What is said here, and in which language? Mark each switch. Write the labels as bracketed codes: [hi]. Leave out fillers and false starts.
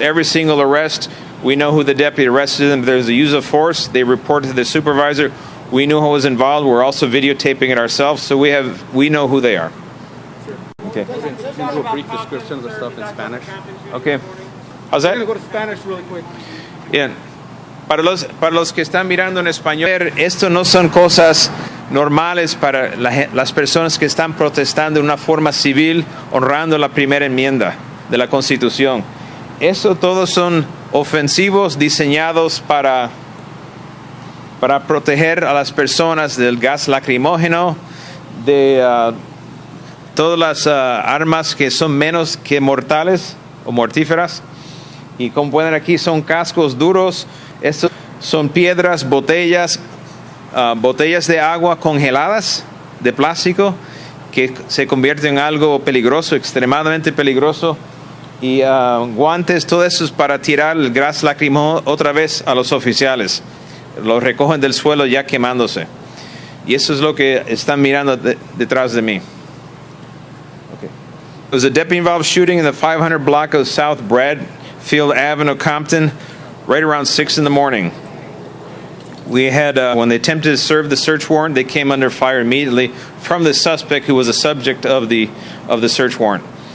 [en] Every single arrest, we know who the deputy arrested them. If there's a use of force, they report to the supervisor. We know who was involved. We're also videotaping it ourselves, so we know who they are. Okay. Do a brief description of the stuff in Spanish. Okay. How's that? I'm going to go to Spanish really quick. [es] Bien. Para los que están mirando en español, esto no son cosas normales para las personas que están protestando de una forma civil, honrando la primera enmienda de la Constitución. Eso todos son ofensivos diseñados para proteger a las personas del gas lacrimógeno, de todas las armas que son menos que mortales o mortíferas. Y como pueden ver aquí, son cascos duros. Estos son piedras, botellas de agua congeladas de plástico que se convierten en algo peligroso, extremadamente peligroso. Y guantes, todo eso es para tirar el gas lacrimógeno otra vez a los oficiales. Los recogen del suelo ya quemándose. Y eso es lo que están mirando detrás de mí. [en] Okay. It was a deputy-involved shooting in the 500 block of South Bradfield Avenue, Compton, right around 6 in the morning. We had, when they attempted to serve the search warrant, they came under fire immediately from the suspect who was the subject of the search warrant.